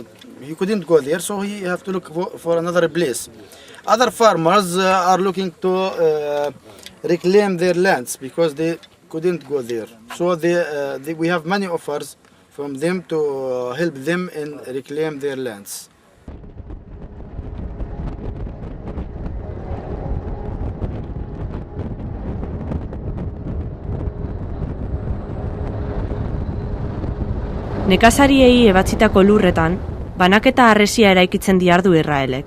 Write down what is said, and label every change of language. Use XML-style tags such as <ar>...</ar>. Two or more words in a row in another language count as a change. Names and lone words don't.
<en>He couldn't go there, so he have to look for another place. Other farmers are looking to reclaim their lands because they couldn't go there. So we have many offers from them to help them in reclaim their lands.</en> <eu>Nekazariei ebatzitako lurretan, banaketa harresia eraikitzen diardu Israelek.</eu>